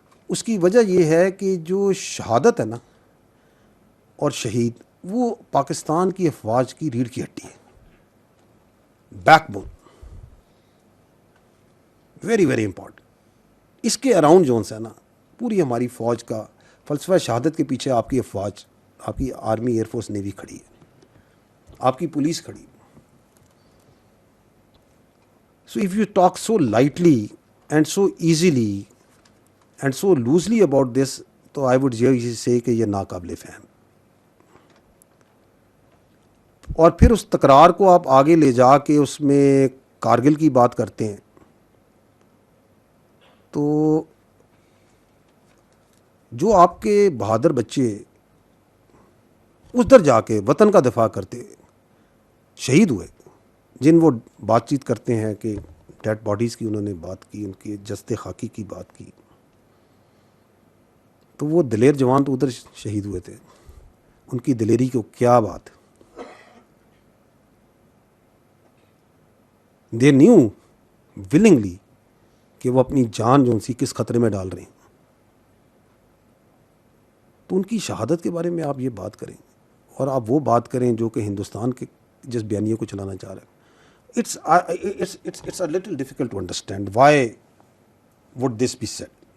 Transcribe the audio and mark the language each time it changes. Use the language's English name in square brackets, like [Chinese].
[Urdu] اس کی وجہ یہ ہے کہ جو شہادت ہے نا اور شہید، وہ پاکستان کی افواج کی ریڑھ کی ہڈی ہے، [English] Backbone, very very important. [Urdu] اس کے اراؤنڈ جو ہے نا پوری ہماری فوج کا فلسفہ شہادت کے پیچھے آپ کی افواج، آپ کی آرمی، ایئر فورس، نیوی کھڑی ہے، آپ کی پولیس کھڑی ہے. [English] So if you talk so lightly and so easily and so loosely about this, تو I would say کہ [Urdu] یہ ناقابل فہم. اور پھر اس تکرار کو آپ آگے لے جا کے اس میں کارگل کی بات کرتے ہیں، تو جو آپ کے بہادر بچے ادھر جا کے وطن کا دفاع کرتے شہید ہوئے، جن وہ بات چیت کرتے ہیں کہ ڈیڈ باڈیز کی انہوں نے بات کی، ان کی جسد خاکی کی بات کی، تو وہ دلیر جوان تو ادھر شہید ہوئے تھے، ان کی دلیری کو کیا بات. [English] they knew willingly [Urdu] کہ وہ اپنی جان جو سی کس خطرے میں ڈال رہے ہیں. تو ان کی شہادت کے بارے میں آپ یہ بات کریں اور آپ وہ بات کریں جو کہ ہندوستان کے جس بیانیے کو چلانا چاہ رہے ہیں. [English] It's a little difficult to understand why would this be said.